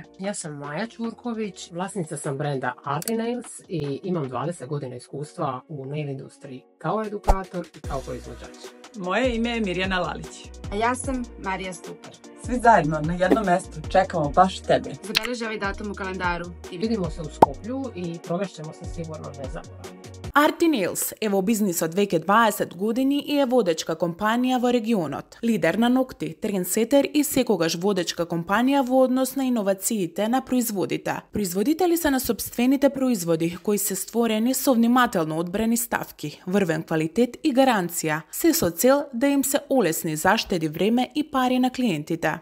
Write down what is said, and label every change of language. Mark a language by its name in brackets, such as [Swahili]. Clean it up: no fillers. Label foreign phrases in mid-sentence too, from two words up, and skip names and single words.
[Croatian] Ja sam Maja Ćurković, vlasnica sam brenda Art & Nails i imam 20 godina iskustva u nail industriji kao edukator i kao proizvođač. Moje ime je Mirjana Lalić. A ja sam Marija Stupar. Svi zajedno na jednom mjestu čekamo baš tebe. [Serbian] Zabeleži ovaj datum u kalendaru i Vidimo se u Skoplju i provešćemo se sigurno nezaboravno. [Macedonian] Art & Nails е во бизнис од веќе 20 години и е водечка компанија во регионот. Лидер на ногти, трендсетер и секогаш водечка компанија во однос на иновациите на производите. Производители се на собствените производи кои се створени со внимателно одбрани ставки, врвен квалитет и гаранција, се со цел да им се олесни заштеди време и пари на клиентите.